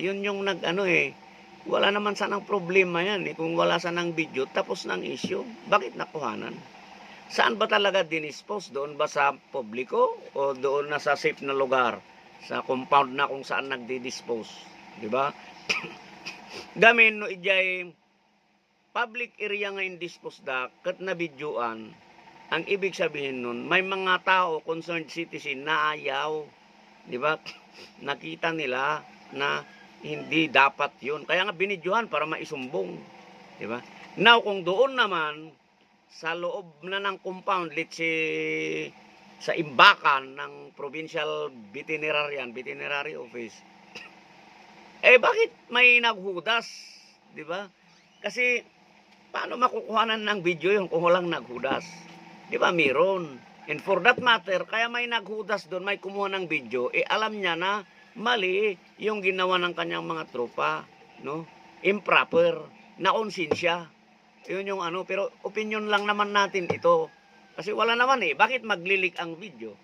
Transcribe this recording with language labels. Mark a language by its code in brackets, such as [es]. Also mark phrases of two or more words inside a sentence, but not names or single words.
[tl] Yun yung wala naman sanang problema yan kung wala sanang video tapos ng issue. Bakit nakuhanan? Saan ba talaga dinispose? Doon ba sa publiko o doon na sa safe na lugar? Sa compound na kung saan nagdi-dispose, 'di ba? [ilo] Gamin no ijay public area nga indisposed kat na videoan, [tl] ang ibig sabihin nun, may mga tao, [en] concerned citizen, [tl] na ayaw. Di ba? Nakita nila na hindi dapat yun. Kaya nga binidyohan para maisumbong. Di ba? Now, kung doon naman, sa loob na ng compound, [en] let's say, [tl] sa imbakan ng Provincial Veterinary Office, bakit may naghudas? Di ba? Kasi, paano makukuhanan ng video yun kung walang naghudas? Di ba? Meron. [en] And for that matter, [tl] kaya may naghudas doon, may kumuha ng video, alam niya na mali yung ginawa ng kanyang mga tropa. No? Improper. Na konsensya. Yun yung ano, pero opinion lang naman natin ito. Kasi wala naman bakit maglilik ang video?